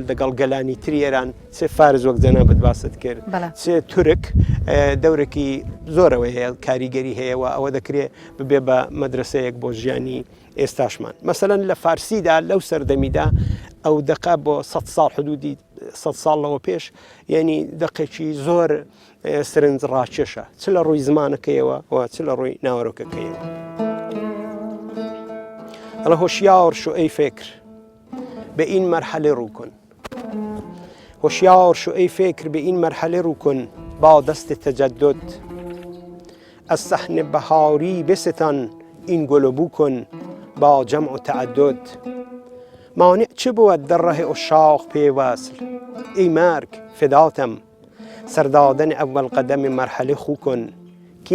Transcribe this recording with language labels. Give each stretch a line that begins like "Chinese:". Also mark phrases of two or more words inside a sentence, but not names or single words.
Central Kurdish: دەگەڵ گەلانی تری ئێران چێ فارز وەک جەنابەت باست کرد چێ تورک دەورێکی زۆرەوەی هەیە کاریگەری هەیە و ئەوە دەکرێت ببێ بە مەدرسەیەک بۆ ژیانی ئێستاشمان مەسەلەن لە فارسیدا لەو سەردەمیدا ئەو دەقا بۆ 100 ساڵ حدودی 100 ساڵەوە پێش یعنی دەقێکی زۆر سرنج ڕاکێشە چ لە ڕووی زمانەکەیەوە و چ لە ڕووی ناوەڕۆکەکەیەوە
Persian: ئەڵە هۆشیار شو ئەی فکر بە این مرحله رو کن هۆشیار شو ئەی فکر بە این مرحله رو کن با دست تجدد از صحن بهاری بستان این گل و بو کن با جمع و تعدد مانع چ بود در راه عشاق پیوصل ای مرگ فداتم سردادن اول قدم مرحله خو کن کین